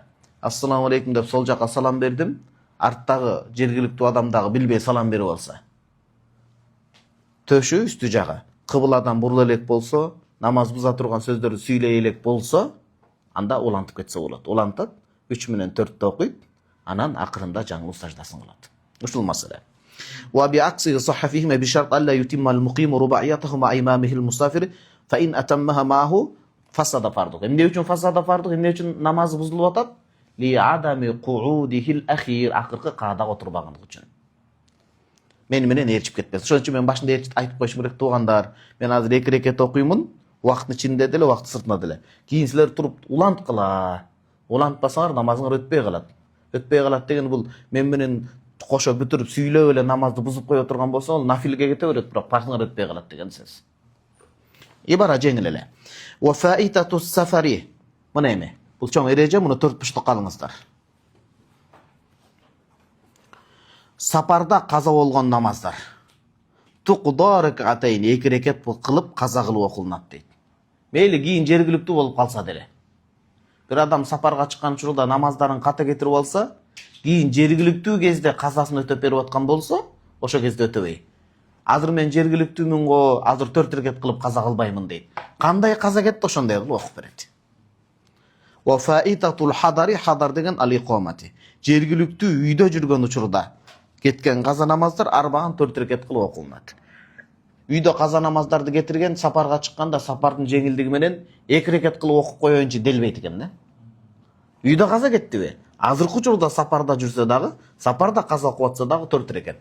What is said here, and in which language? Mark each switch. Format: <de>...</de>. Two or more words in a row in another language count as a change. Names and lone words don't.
<ky>Ассаламу алейкум деп сол жака салам бердим. Арттагы жергиликтүү адам дагы билбей салам берип алса. Төшү үстү жагы кыбыладан бурula элек болсо, намаз буза турган сөздөрдү сүйлөй элек болсо, анда улантып кетсе болот. Улантат, 3 менен 4 окуйт, анан акырында жаңылуу саждасын кылат. Ушул маселе.</ky> <ar>وبعكس صحتهما بشرط ألا يتم المقيم رباعيته مع إمامه المسافر فإن أتمها معه فسد فرضه.</ar> <ky>Эмне үчүн</ky> <ar>فسد فرضه?</ar> <ky>Эмне үчүн намаз бузулуп атат?</ky> <ar>لعدم قعوده الأخير,</ar> <ky>акыркы каада отурбагандыгы үчүн. Менен ээрчип кетпес. Ошон үчүн мен башында айтып коюшум керек туугандар. Мен азыр 2 рекет окуймун, убакыттын ичинде деле, убакыттын сыртында деле. Кийин силер туруп уланткыла. Улантпасаңар намазыңар өтпөй калат. Өтпөй калат деген бул мен менен кошо бүтүрүп сүйлөп эле намазды бузуп кое турган болсо, ал нафилге кете берет, бирок парсыңар өтпөй калат деген сөз. Ибара жеңил эле.</ky> <ar>وفائتة السفر.</ar> <ky>Мына эме. Бул чоң эреже, муну 4 буштукка алыңыздар. Сапарда каза болгон намаздар.</ky> <ar>تقضى ركعتين,</ar> <ky>2 рекет кылып каза кылып окулунат дейт. Мейли кийин жергиликтүү болуп калса деле. Бир адам сапарга чыккан учурда намаздарын ката кетирип алса, кийин жергиликтүү кезде казасын өтөп берип аткан болсо, ошо кезде өтөбөй. Азыр мен жергиликтүүмүн го, азыр 4 рекет кылып каза кылбаймын дейт. Кандай каза кетти, ошондой кылып окуп берет.</ky> <ar>وفائتة الحضر, haдар деген الإقامة.</ar> <ky>Жергиликтүү үйдө жүргөн учурда кеткен каза намаздар арбаган 4 рекет кылып окулунат. Үйдө каза намаздарды кетирген сапарга чыкканда сапардын жеңилдиги менен 2 рекет кылып окуп коеюнчу делбейт экен да. Үйдө каза кеттиби? Азыркы учурда сапарда жүрсө дагы, сапарда каза окуп атса дагы 4 рекет.</ky>